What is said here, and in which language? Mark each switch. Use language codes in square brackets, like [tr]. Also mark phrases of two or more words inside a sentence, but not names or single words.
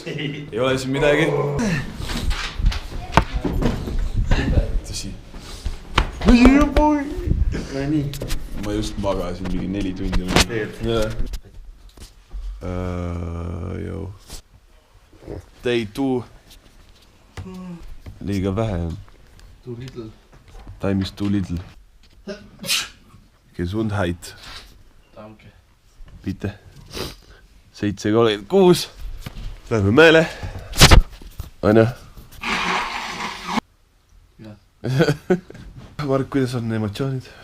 [et] Ei ole siin midagi. Tõsi. Ma just magasin mingi 4 tundi. Joo. Day 2. Liiga vähe on. [en] Too little. Time is too little. [de] Gesundheit. Danke. Bitte. 7:36. [et] Lähme mäele. Aina. Mark, kuidas on emotsioonid?